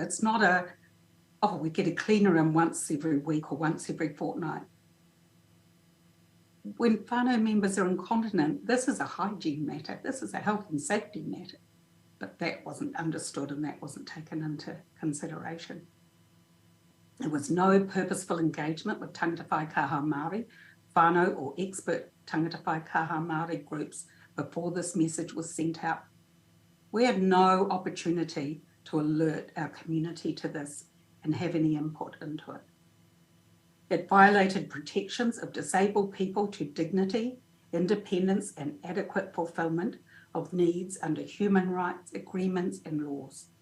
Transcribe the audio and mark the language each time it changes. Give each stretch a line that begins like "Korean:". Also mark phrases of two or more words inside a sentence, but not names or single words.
English: It's not we get a cleaner in once every week or once every fortnight. When whānau members are incontinent, this is a hygiene matter. This is a health and safety matter. But that wasn't understood and that wasn't taken into consideration. There was no purposeful engagement with
Māori: tangata pai kaha Māori,
English: whānau or expert
Māori: tangata pai kaha Māori
English: groups before this message was sent out. We had no opportunity to alert our community to this and have any input into it. It violated protections of disabled people to dignity, independence, and adequate fulfilment of needs under human rights, agreements, and laws.